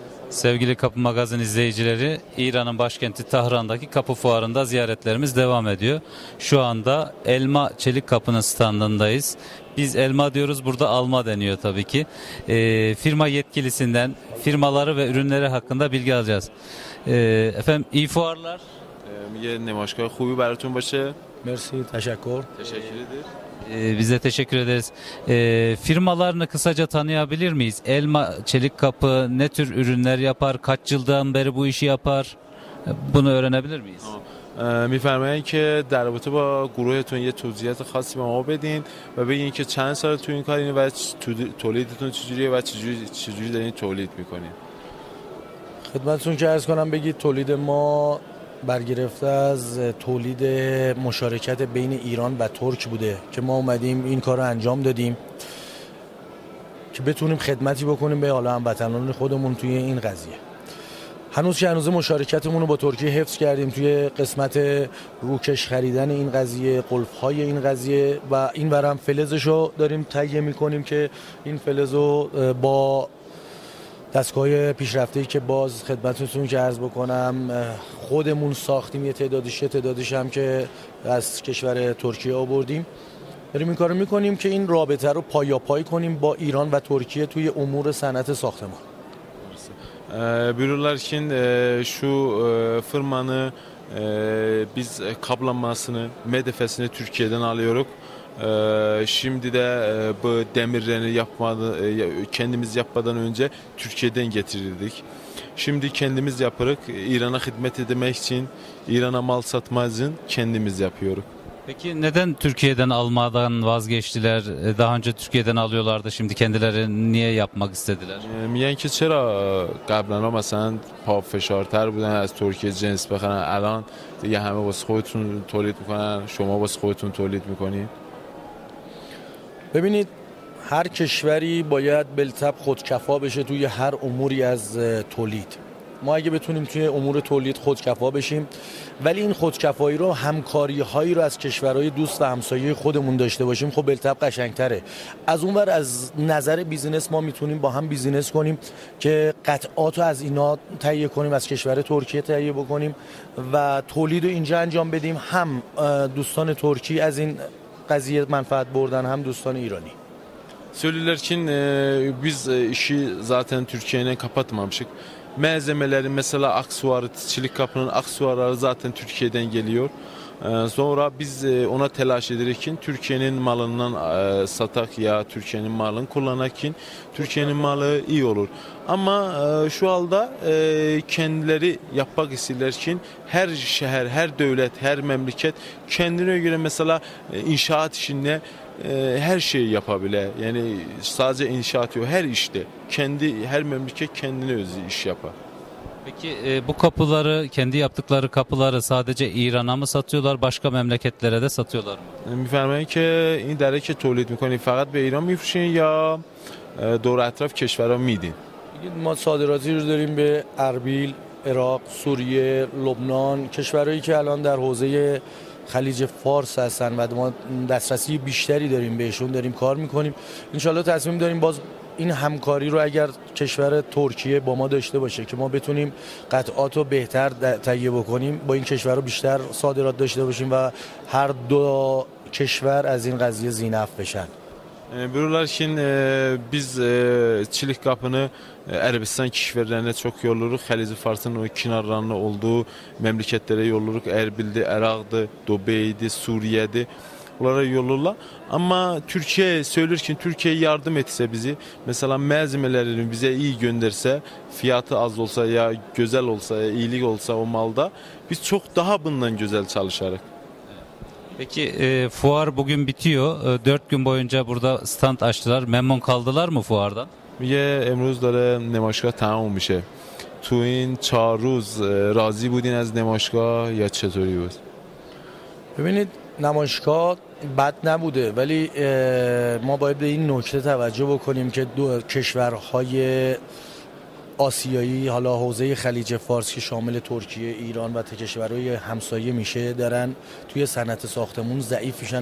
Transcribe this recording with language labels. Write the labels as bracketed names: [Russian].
[Turkish] Sevgili Kapı Magazin izleyicileri, İran'ın başkenti Tahran'daki Kapı Fuarı'nda ziyaretlerimiz devam ediyor. Şu anda Elma Çelik Kapı'nın standındayız. Biz elma diyoruz, burada alma deniyor tabii ki. Firma yetkilisinden firmaları ve ürünleri hakkında bilgi alacağız. Efendim iyi fuarlar. [Persian] یه نمایشگاه خوبی براتون باشه. مرسی تشکر. [Turkish] Teşekkür ederim. Biz de teşekkür ederiz. Firmalarını kısaca tanıyabilir miyiz? Elma Çelik Kapı ne tür ürünler yapar? Kaç yıldan beri bu işi yapar? Bunu öğrenebilir miyiz? [Persian] میفرمایید که در رابطه با گروهتون یه توضیحات خاصی به ما بدین و بگین که چند سال تو این کارین و تولیدتون چجوریه و چجوری دارین تولید میکنین. خدمتتون که عرض کنم بگید تولید ما برگرفته از تولید مشارکت بین ایران و ترک بوده که ما اومدیم این کار رو انجام دادیم که بتونیم خدمتی بکنیم به حالا هموطنان خودمون توی این قضیه. هنوز که هنوز مشارکتمون رو با ترکیه حفظ کردیم توی قسمت روکش خریدن این قضیه، قلف‌های این قضیه و این ورم فلزش رو داریم تهیه می‌کنیم که این فلز رو با دستگاه پیشرفته‌ای که باز خدمتتون که عرض بکنم خودمون ساختیم، یه تعدادش هم که از کشور ترکیه آوردیم. داریم این کارو می‌کنیم که این رابطه رو پایاپای کنیم با ایران و türkiye توی امور صنعت ساختمان. [Turkish] Buyururlar ki şu firmanı biz kaplanmasını, medefesini Türkiye'den alıyoruz. Şimdi de bu demirlerini kendimiz yapmadan önce Türkiye'den getirirdik. Şimdi kendimiz yaparak İran'a hizmet etmek için, İran'a mal satmak için kendimiz yapıyoruz. Peki neden Türkiye'den almadan vazgeçtiler? Daha önce Türkiye'den alıyorlardı. Şimdi kendileri niye yapmak istediler? [Persian] میگن که چرا قبلا مثلا پافشارتر بودن از ترکیه جنس بخرن، الان دیگه همه واسه خودتون تولید میکنن، شما واسه خودتون تولید میکنین. ببینید هر کشوری باید بالطبع خودکفا بشه توی هر اموری از تولید. ما اگه بتونیم توی امور تولید خودکفا بشیم، ولی این خودکفایی رو همکاری‌هایی رو از کشورهای دوست و همسایه خودمون داشته باشیم، خب بالطبع قشنگ‌تره. از اونور از نظر بیزینس ما میتونیم با هم بیزینس کنیم که قطعات رو از اینا تهیه کنیم، از kişver ترکیه تهیه بکنیم و تولید رو اینجا انجام بدیم. هم دوستان ترکی از این قضیه منفعت بردن، هم دوستان ایرانی. [Turkish] Söylüyorlar ki biz işi zaten Türkiye'yle kapatmamışık. Malzemeleri mesela aksuarı, Çelik Kapı'nın aksuarları zaten Türkiye'den geliyor. Sonra biz ona telaş ederken Türkiye'nin malından satak ya Türkiye'nin malını kullanakin Türkiye'nin malı iyi olur. Ama şu anda kendileri yapmak isterlerken her şehir, her devlet, her memleket kendine göre mesela inşaat işinde her şeyi yapabilir. Yani sadece inşaat yok, her işte. Her memleket kendine özgü iş yapar. Peki bu kapıları, kendi yaptıkları kapıları sadece İran'a mı satıyorlar, başka memleketlere de satıyorlar mı? [Persian] میفرمایید که این دره که تولید میکنید فقط به ایران میفروشین یا دور اطراف کشورها میدین؟ ما صادراتی رو داریم به اربیل، عراق، سوریه، لبنان، کشورهایی که الان در حوزه خلیج فارس هستن و ما دسترسی بیشتری داریم بهشون، داریم کار میکنیم. انشالله تصمیم داریم باز این همکاری رو اگر کشور ترکیه با ما داشته باشه که ما بتونیم قطعات رو بهتر تهیه بکنیم، با این کشور رو بیشتر صادرات داشته باشیم و هر دو کشور از این قضیه زینف بشن. [Turkish] Buyururlar ki biz Çelik Kapı'nı Erabistan kişiverlerine çok yolluyoruz. Xəlici Fars'ın o kenarlarında olduğu memleketlere yolluyoruz. Erbil'di, Irak'dı, Dubey'di, Suriye'di. Onlara yolluyorlar. Ama Türkiye söylüyor ki Türkiye yardım etse bizi, mesela malzemelerini bize iyi gönderse, fiyatı az olsa ya güzel olsa ya iyilik olsa o malda biz çok daha bundan güzel çalışarak. Peki fuar bugün bitiyor. 4 gün boyunca burada stand açtılar. Memnun kaldılar mı fuardan? [Persian] میگه امروز داره نمایشگاه تمام میشه. تو این 4 روز راضی بودین از نمایشگاه یا چطوری بود؟ ببینید نمایشگاه بد نبوده، ولی ما باید به این نکته توجه بکنیم که دو کشورهای آسیایی، حالا حوزه خلیج فارس که شامل ترکیه، ایران و کشورهای همسایه میشه، دارن توی صنعت ساختمون ضعیف میشن.